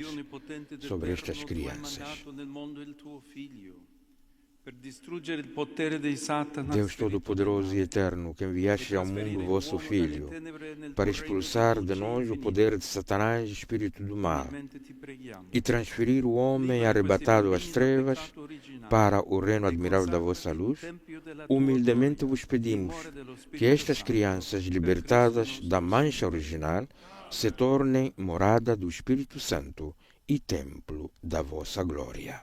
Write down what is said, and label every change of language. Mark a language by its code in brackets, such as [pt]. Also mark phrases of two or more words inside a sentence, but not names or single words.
[it] Dio onnipotente ed [pt] sobre estas [it] eterno, tu hai [pt] crianças. [it] mandato nel mondo il tuo figlio per distruggere il potere dei Satana. [pt] Deus Todo-Poderoso e Eterno, que enviaste ao mundo o vosso Filho para expulsar de nós o poder de Satanás, espírito do mal, e transferir o homem arrebatado às trevas para o reino admirável da vossa luz, humildemente vos pedimos que estas crianças libertadas da mancha original se tornem morada do Espírito Santo e templo da vossa glória.